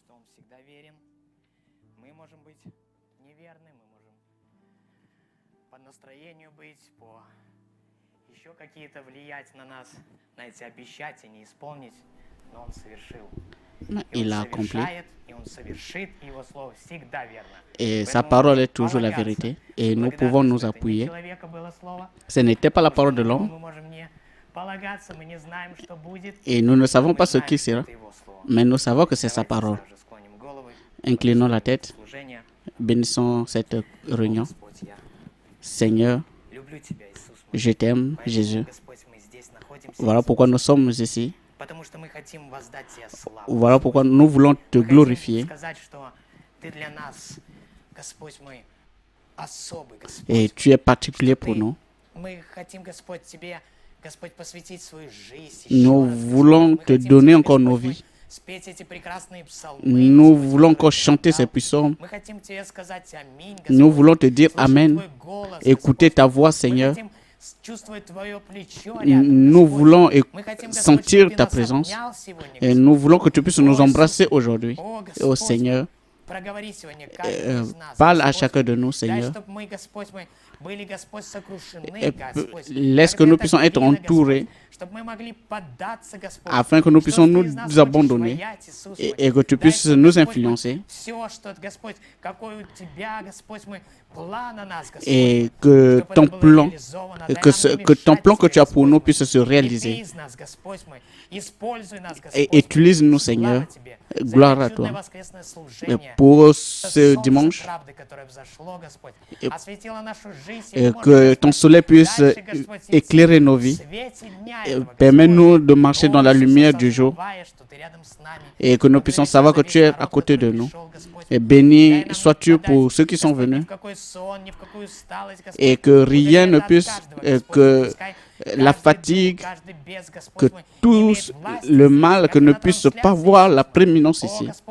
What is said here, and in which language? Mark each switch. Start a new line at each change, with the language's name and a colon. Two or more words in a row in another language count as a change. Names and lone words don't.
Russian: всегда верен. Мы можем быть неверны, мы можем по настроению быть, по еще какие-то влиять на нас, знаете, обещать и не исполнить, но Он совершил. И
French: Il
Russian: Он
French: a accompli.
Russian: совершает, и Он совершит, и Его Слово всегда верно.
French: Et sa
Russian: Поэтому мы
French: parole
Russian: можем
French: est toujours la
Russian: полагаться
French: vérité.
Russian: с
French: Et nous pouvons
Russian: благодарностью,
French: nous
Russian: что это не
French: appuyer.
Russian: человека было Слово,
French: Ce n'était pas la
Russian: потому
French: parole
Russian: что
French: de
Russian: на него
French: l'homme.
Russian: мы можем не полагаться, мы не знаем, что будет,
French: Et nous ne
Russian: но
French: savons
Russian: мы
French: pas ce
Russian: знаем,
French: qui
Russian: что
French: sera.
Russian: это Его Слово.
French: Mais nous savons que c'est sa
Russian: Давайте
French: parole.
Russian: сразу же склоним головы,
French: Inclinons la
Russian: благословим
French: tête.
Russian: служение.
French: Bénissons cette
Russian: О,
French: réunion.
Russian: Господь, я
French: Seigneur,
Russian: люблю Тебя, Иисус мой.
French: je t'aime,
Russian: Поэтому,
French: Jésus.
Russian: Господь, мы здесь находимся,
French: Voilà pourquoi nous sommes ici.
Russian: потому что мы хотим воздать Тебе славу.
French: Voilà pourquoi nous voulons te
Russian: Мы хотим
French: glorifier.
Russian: сказать, что Ты для нас, Господь мой, особый, Господь.
French: Et tu es particulier pour nous.
Russian: Мы хотим, Господь, Тебе, Господь, посвятить свою жизнь.
French: Nous voulons te donner encore nos vies.
Russian: Спеть эти прекрасные псалмы.
French: Nous
Russian: Господь,
French: voulons encore
Russian: которые Ты
French: chanter
Russian: нам
French: ces
Russian: дал.
French: psaumes.
Russian: Мы хотим Тебе сказать аминь, Господь.
French: Nous voulons te dire
Russian: Слышать
French: Amen.
Russian: Твой голос,
French: Écouter
Russian: Господь.
French: ta voix,
Russian: Мы
French: Seigneur.
Russian: хотим чувствовать Твое плечо рядом,
French: Nous
Russian: Господь.
French: voulons
Russian: Мы хотим, Господь,
French: sentir
Russian: чтобы Ты
French: ta
Russian: нас
French: présence.
Russian: обнял сегодня,
French: Et
Russian: Господь.
French: nous voulons que tu puisses nous embrasser aujourd'hui.
Russian: О,
French: Ô
Russian: Господь,
French: Seigneur,
Russian: проговори сегодня каждый из нас,
French: parle à
Russian: Господь.
French: chacun de nous,
Russian: Дай,
French: Seigneur.
Russian: чтобы мы, Господь, мы были, Господь, сокрушены,
French: Et
Russian: Господь.
French: laisse que
Russian: Когда
French: nous
Russian: это
French: puissions être
Russian: видно,
French: entourés
Russian: Господь, чтобы мы могли поддаться, Господь.
French: afin que nous
Russian: Что
French: puissions
Russian: ты
French: nous
Russian: из нас хочешь
French: abandonner
Russian: воять, Иисус
French: et,
Russian: мой.
French: et que tu
Russian: Дай,
French: puisses
Russian: чтобы,
French: nous
Russian: Господь,
French: influencer
Russian: все, что, Господь, какой у Тебя, Господь, мой план на нас, Господь.
French: et que
Russian: Чтобы
French: ton
Russian: это было
French: plan,
Russian: реализовано.
French: et
Russian: Дай
French: que,
Russian: нам не
French: que ton
Russian: мешать
French: plan que
Russian: тебе,
French: tu as pour
Russian: Господь
French: nous
Russian: мой.
French: puisse se réaliser.
Russian: Крепи из нас, Господь мой. Используй нас, Господь
French: Et
Russian: мой.
French: utilise-nous,
Russian: Слава
French: Seigneur.
Russian: Тебе.
French: Gloire
Russian: За
French: à
Russian: это чудное
French: toi.
Russian: воскресное
French: Et
Russian: служение.
French: pour ce
Russian: Солнце
French: dimanche,
Russian: правды, которое взошло, Господь,
French: Et-
Russian: осветило нашу жизнь, и
French: et
Russian: мы можем,
French: que ton
Russian: Господь,
French: soleil puisse
Russian: дальше, Господь, идти
French: éclairer nos
Russian: в
French: vies.
Russian: свете дня
French: Et
Russian: этого,
French: permets-nous
Russian: Господь.
French: de marcher dans la
Russian: О, Иисус,
French: lumière du jour
Russian: осознавая, что Ты рядом с нами.
French: et que nous puissions savoir que tu es à côté de nous. Et béni sois-tu pour ceux qui sont venus et que rien ne puisse, que la fatigue, que tout le mal, que ne puisse pas voir la prééminence ici.